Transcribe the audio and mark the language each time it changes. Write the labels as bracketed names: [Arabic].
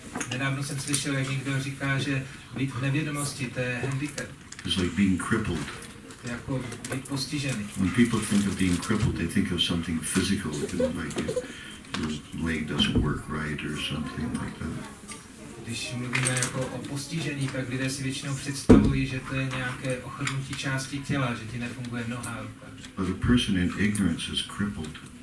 [Czech] Nedávno jsem slyšel, jak někdo říká, že být v nevědomosti, to je handicap. [English] It's like being crippled. [Czech] To je jako být postižený. [English] When people think of being crippled, they think of something physical, like your leg doesn't work right or something like that. [Czech] Když mluvíme jako o postižení, tak lidé si většinou představují, že to je nějaké ochrnutí části těla, že ti nefunguje noha. [English] But a person in ignorance is crippled.